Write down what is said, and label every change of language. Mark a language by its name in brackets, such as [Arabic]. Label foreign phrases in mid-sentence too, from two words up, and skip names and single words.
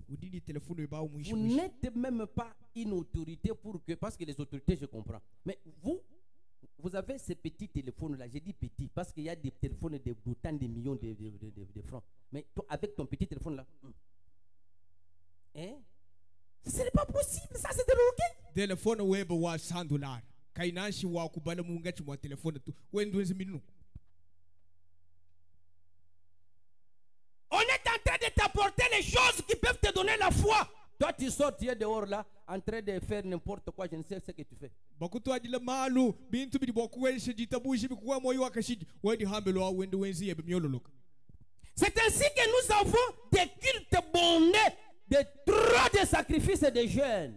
[French] Vous n'êtes même pas une autorité parce que les autorités, je comprends. Mais vous avez ces petits téléphones-là. J'ai dit petits parce qu'il y a des téléphones d'autant de millions de francs. Mais toi, avec ton petit téléphone-là, hein? Ce n'est pas possible, ça c'est de l'orgueil. [Swahili] Téléphone web wa $100. Kainashi wa kubala mungachi wa téléphone tu. Wendwezi minu. [French] On est en train de t'apporter les choses qui peuvent te donner la foi. Toi, tu sors, tu es dehors là, en train de faire n'importe quoi, je ne sais ce que tu fais. C'est ainsi que nous avons des cultes bondés, de trop de sacrifices et de jeûnes.